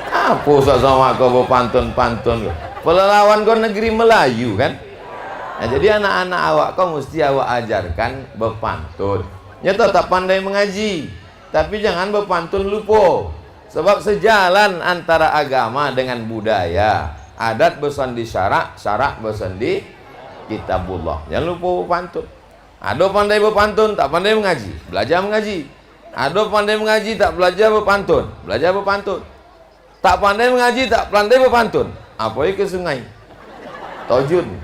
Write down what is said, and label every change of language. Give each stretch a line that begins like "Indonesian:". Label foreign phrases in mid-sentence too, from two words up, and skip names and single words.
Indonesian: Apa usah sama kau berpantun-pantun? Pelelawan kau negeri Melayu kan? Nah, jadi anak-anak awak kau mesti awak ajarkan berpantun. Ya tetap pandai mengaji, tapi jangan berpantun lupa. Sebab sejalan antara agama dengan budaya. Adat bersandi syarak, syarak bersandi kitabullah. Jangan lupa berpantun. Ada pandai berpantun, tak pandai mengaji, belajar mengaji. Ada pandai mengaji, tak belajar berpantun, belajar berpantun. Tak pandai mengaji, tak pandai berpantun, apa ke sungai Tojun.